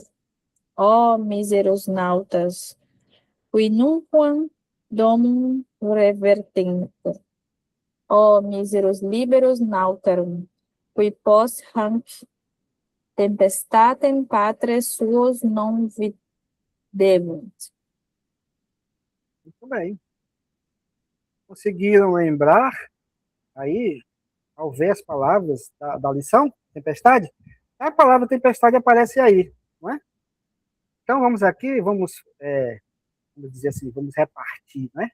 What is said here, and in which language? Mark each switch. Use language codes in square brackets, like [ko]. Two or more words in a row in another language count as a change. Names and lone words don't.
[la] Ó miseros nautas, qui nunquam domum revertentur. Ó miseros liberos nautarum, qui post hanc tempestatem patres suos non videbunt. [pt] Muito bem. Conseguiram lembrar aí, ao ver as palavras da lição, tempestade? A palavra tempestade aparece aí, não é? Então vamos aqui, vamos dizer assim, vamos repartir, né?